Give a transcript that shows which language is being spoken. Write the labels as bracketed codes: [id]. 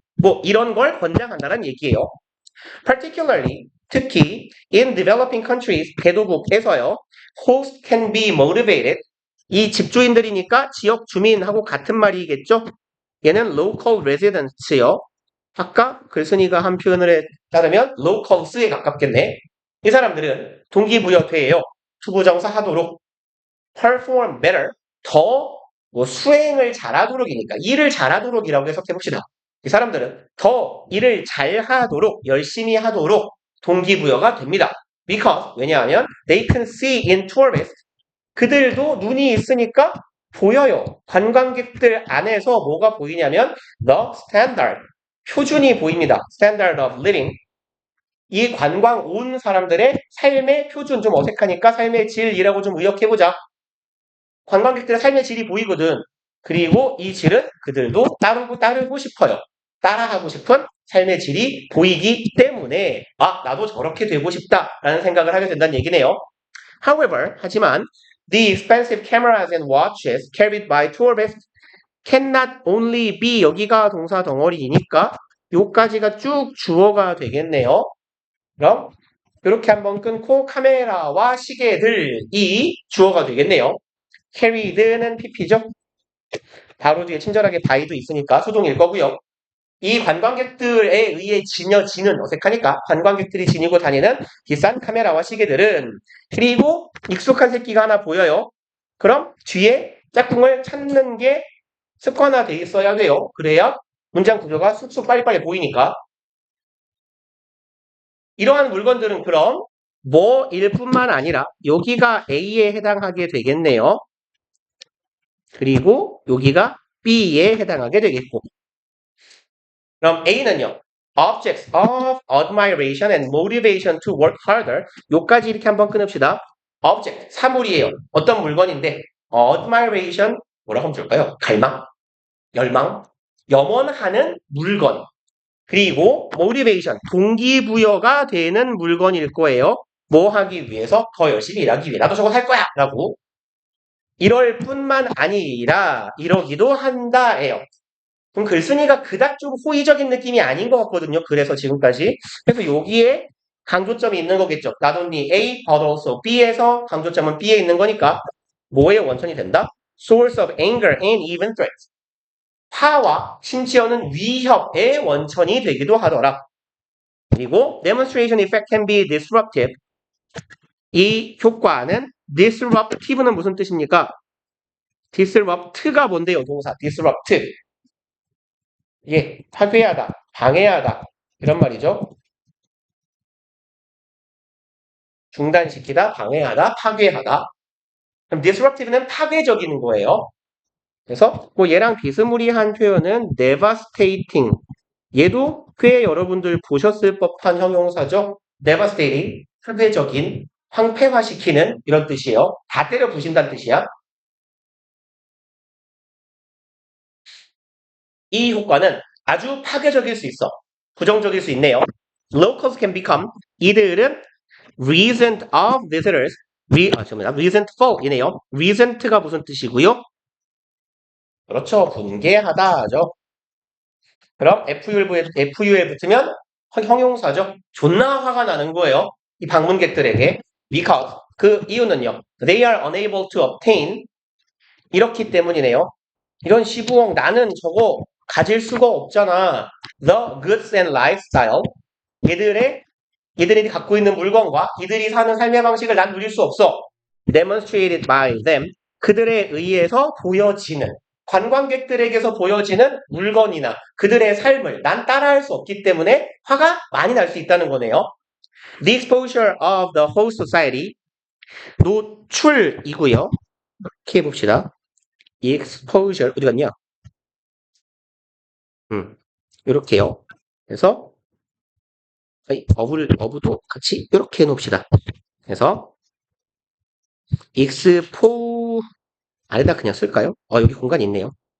[ko] 뭐 이런 걸 권장한다는 얘기예요. [en] Particularly, [ko] 특히 [en] in developing countries, [ko] 개도국에서요. [en] Host can be motivated. [ko] 이 집주인들이니까 지역 주민하고 같은 말이겠죠? 얘는 [en] local residents [ko] 요. 아까 글쓴이가 한 표현을 따르면 locals에 가깝겠네. 이 사람들은 동기부여돼요. 투부정사 하도록 [en] perform better, [ko] 더 수행을 잘하도록이니까 일을 잘하도록이라고 해석해봅시다. 이 사람들은 더 일을 잘하도록 열심히 하도록 동기부여가 됩니다. [en] Because [ko] 왜냐하면 [en] they can see in tourists, [ko] 그들도 눈이 있으니까 보여요. 관광객들 안에서 뭐가 보이냐면 [en] the standard, [ko] 표준이 보입니다. [en] standard of living. [ko] 이 관광 온 사람들의 삶의 표준, 좀 어색하니까 삶의 질이라고 좀 의역해보자. 관광객들의 삶의 질이 보이거든. 그리고 이 질은 그들도 따르고 싶어요. 따라하고 싶은 삶의 질이 보이기 때문에 나도 저렇게 되고 싶다라는 생각을 하게 된다는 얘기네요. [en] However, [ko] 하지만 [en] the expensive cameras and watches carried by tourists cannot only be, [ko] 여기가 동사 덩어리이니까 요까지가 쭉 주어가 되겠네요. 그럼 이렇게 한번 끊고 카메라와 시계들이 주어가 되겠네요. carried는 pp죠. 바로 뒤에 친절하게 by도 있으니까 수동일 거고요. 이 관광객들에 의해 지녀지는, 어색하니까 관광객들이 지니고 다니는 비싼 카메라와 시계들은, 그리고 익숙한 새끼가 하나 보여요. 그럼 뒤에 짝꿍을 찾는 게 습관화돼 있어야 돼요. 그래야 문장 구조가 쑥쑥 빨리빨리 보이니까. 이러한 물건들은 그럼 뭐일 뿐만 아니라 여기가 A에 해당하게 되겠네요. 그리고 여기가 B에 해당하게 되겠고. 그럼 A는요. [en] Objects of admiration and motivation to work harder. [ko] 요까지 이렇게 한번 끊읍시다. Object, 사물이에요. 어떤 물건인데 admiration, 뭐라고 하면 좋을까요? 갈망, 열망, 염원하는 물건. 그리고 motivation, 동기부여가 되는 물건일 거예요. 뭐 하기 위해서? 더 열심히 일하기 위해. 나도 저거 살 거야! 라고. 이럴 뿐만 아니라 이러기도 한다예요. 그럼 글쓴이가 그닥 좀 호의적인 느낌이 아닌 것 같거든요. 그래서 지금까지. 그래서 여기에 강조점이 있는 거겠죠. [en] Not only A, but also B [ko] 에서 강조점은 B에 있는 거니까 뭐의 원천이 된다? [en] Source of anger and even threats. [ko] 화와 심지어는 위협의 원천이 되기도 하더라. [en] 그리고 demonstration effect can be disruptive. [ko] 이 효과는 disruptive는 무슨 뜻입니까? disrupt가 뭔데요? 동사 disrupt. 예, 파괴하다, 방해하다 이런 말이죠. 중단시키다, 방해하다, 파괴하다. 그럼 disruptive는 파괴적인 거예요. 그래서 뭐 얘랑 비스무리한 표현은 devastating. 얘도 꽤 여러분들 보셨을 법한 형용사죠. devastating, 파괴적인, 황폐화시키는 이런 뜻이에요. 다 때려 부신다는 뜻이야. 이 효과는 아주 파괴적일 수 있어. 부정적일 수 있네요. [en] Locals can become, [ko] 이들은 [en] resent of visitors, resentful 이네요. [ko] resent가 무슨 뜻이고요? 그렇죠. 분개하다죠. 그럼 FU에 붙으면 형용사죠. 존나 화가 나는 거예요. 이 방문객들에게. Because, 그 이유는요. [en] They are unable to obtain, [ko] 이렇기 때문이네요. 이런 시부엉, 나는 저거 가질 수가 없잖아. [en] The goods and lifestyle, [ko] 얘들이 갖고 있는 물건과 이들이 사는 삶의 방식을 난 누릴 수 없어. [en] Demonstrated by them, [ko] 그들에 의해서 보여지는, 관광객들에게서 보여지는 물건이나 그들의 삶을 난 따라할 수 없기 때문에 화가 많이 날 수 있다는 거네요. [en] The exposure of the whole society, [ko] 노출이고요. 이렇게 해봅시다. exposure 어디 갔냐? 이렇게요. 그래서 어부도 같이 이렇게 해놓읍시다. 그래서 expo 아래다 그냥 쓸까요? 여기 공간이 있네요.